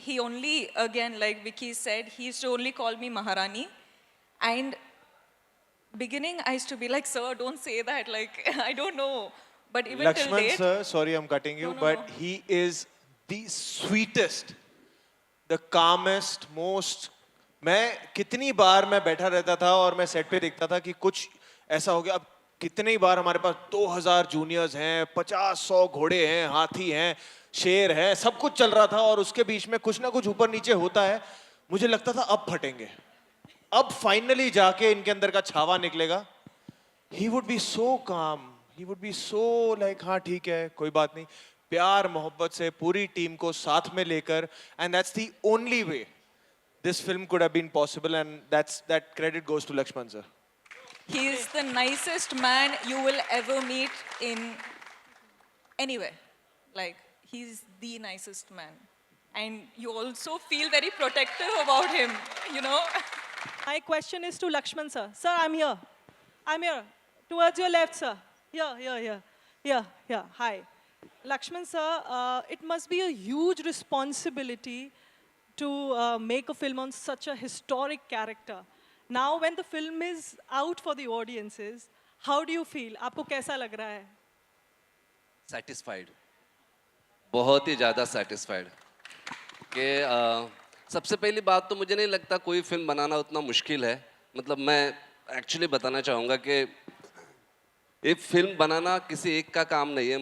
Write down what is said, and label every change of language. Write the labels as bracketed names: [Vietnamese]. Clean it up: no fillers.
[English] He only, again, like Vicky said, he used to only call me Maharani. And beginning, I used to be like, sir, don't say that. Like, I don't know. But even till Lakshman date, sir, sorry I'm cutting you, No, but no. he is the sweetest, the calmest, most. [Hindi] मैं कितनी बार मैं बैठा रहता था और मैं set पे देखता था कि कुछ ऐसा हो गया. अब कितनी बार हमारे पास 2000 जूनियर्स हैं, 50-100 घोड़े हैं, हाथी हैं, शेर हैं, सब कुछ चल रहा था और उसके बीच में कुछ ना कुछ ऊपर नीचे होता है. मुझे लगता था अब फटेंगे, अब फाइनली जाके इनके अंदर का छावा निकलेगा. [English] He would be so calm, he would be so like, [Hindi] हाँ ठीक है, कोई बात नहीं, प्यार मोहब्बत से पूरी टीम को साथ में लेकर, [English] and that's the only way this film could have been possible, and that credit goes to Lakshman sir. he is the nicest man you will ever meet in anywhere. Like, he's the nicest man. And you also feel very protective about him, you know? My question is to Lakshman sir. Sir, I'm here. I'm here. Towards your left, sir. Here. Hi. Lakshman sir, it must be a huge responsibility to make a film on such a historic character. Now, when the film is out for the audiences, how do you feel? [Hindi] आपको कैसा लग रहा है? [English] Satisfied. [Hindi] बहुत ही ज़्यादा satisfied. कि सबसे पहली बात तो मुझे नहीं लगता कोई फिल्म बनाना उतना मुश्किल है. मतलब मैं एक्चुअली बताना चाहूँगा कि एक फिल्म बनाना किसी एक का काम नहीं है.